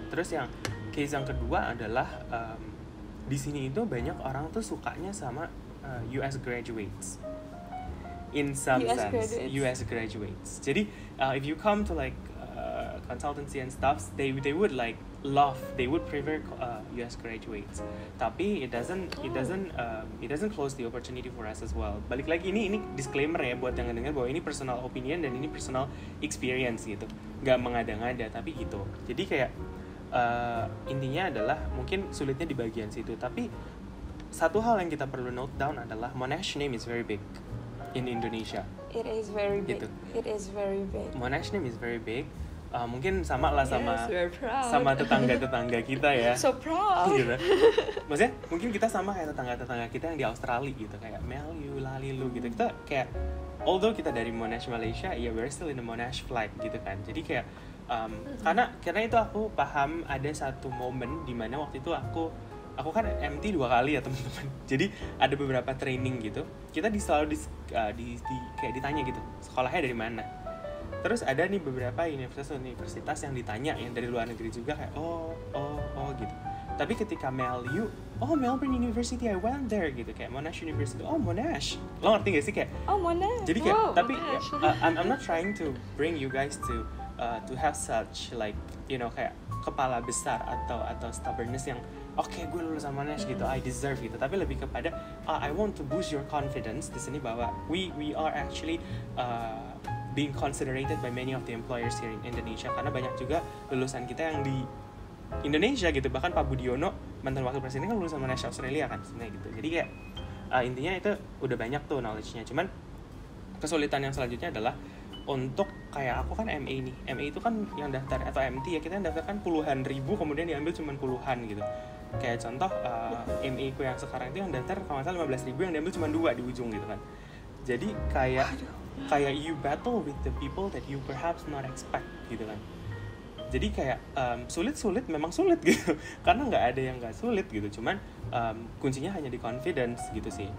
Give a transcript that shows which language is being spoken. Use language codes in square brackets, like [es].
[id] Terus yang case yang kedua adalah di sini itu banyak orang tuh sukanya sama US graduates. [en] In some sense, US graduates. [id] Jadi [en] if you come to like consultancy and stuff, they would like they would prefer US graduates. [id] Tapi [en] it doesn't close the opportunity for us as well. [id] Balik lagi ini disclaimer ya buat yang dengar bahwa ini personal opinion dan ini personal experience gitu. Gak mengada-ngada tapi gitu. Jadi kayak intinya adalah mungkin sulitnya di bagian situ. Tapi satu hal yang kita perlu [en] note down [id] adalah [en] Monash name is very big in Indonesia. It is very big. [id] Gitu. [en] It is very big. Monash name is very big. [id] Mungkin sama lah [en] Yes, [id] sama tetangga kita ya. [en] So proud. [id] Gitu. Maksudnya mungkin kita sama kayak tetangga kita yang di Australia gitu, kayak Melayu, Lalilu gitu. Kita kayak [en] although [id] kita dari Monash Malaysia, ya [en] we're still in the Monash flag [id] gitu kan. Jadi kayak karena itu aku paham ada satu momen di mana waktu itu aku kan MT 2 kali ya teman-teman. Jadi ada beberapa training gitu. Kita selalu kayak ditanya gitu, sekolahnya dari mana. Terus ada nih beberapa universitas yang ditanya yang dari luar negeri juga kayak oh gitu. Tapi ketika Melbourne University, [en] I went there [id] gitu, kayak Monash University, Monash. Lo ngerti gak sih kayak? Monash. Jadi kayak tapi Monash. [en] I'm not trying to bring you guys to have such like [id] kayak kepala besar atau [en] stubbornness [id] yang gue lulusan Monash gitu, [en] I deserve [id] gitu. Tapi lebih kepada [en] I want to boost your confidence [id] di sini bahwa [en] we are actually being considered by many of the employers here in Indonesia, [id] karena banyak juga lulusan kita yang di Indonesia gitu. Bahkan Pak Budiono, mantan wakil presiden kan lulusan Monash Australia kan sebenarnya gitu. Jadi kayak intinya itu udah banyak tuh knowledge-nya. Cuman kesulitan yang selanjutnya adalah untuk kayak aku kan MA nih. MA itu kan yang daftar atau MT ya, kita daftar kan puluhan ribu, kemudian diambil cuma puluhan gitu. Kayak contoh MA ku yang sekarang itu yang daftar kalau nggak salah 15.000, yang diambil cuma 2 di ujung gitu kan. Jadi kayak [en] you battle with the people that you perhaps not expect [id] gitu kan. Jadi kayak sulit memang sulit gitu. Karena nggak ada yang nggak sulit gitu. Cuman kuncinya hanya di confidence gitu sih.